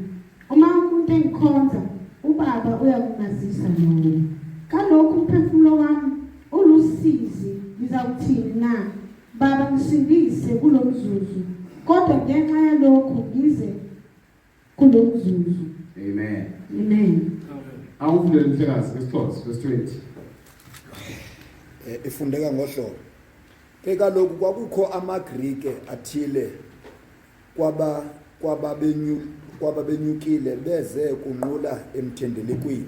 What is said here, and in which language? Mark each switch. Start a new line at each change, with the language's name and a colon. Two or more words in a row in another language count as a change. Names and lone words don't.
Zulu: Uma umuntu engikhonza, uBaba uyakumazisa nawo. Kalokhu umphefumulo wami ulusizi, ngizawuthini na? Baba, ngisindise kulomzuzu, kodwa ngenxa yalokho ngize kulomzuzu. Amen. Amen.
Xhosa: Awufundele mhlekazi verse 20. Ifundeka ngohlobo. Ke kaloku kwakukho amaGrike athile kwababenyukile beze kunqula emthendelekweni.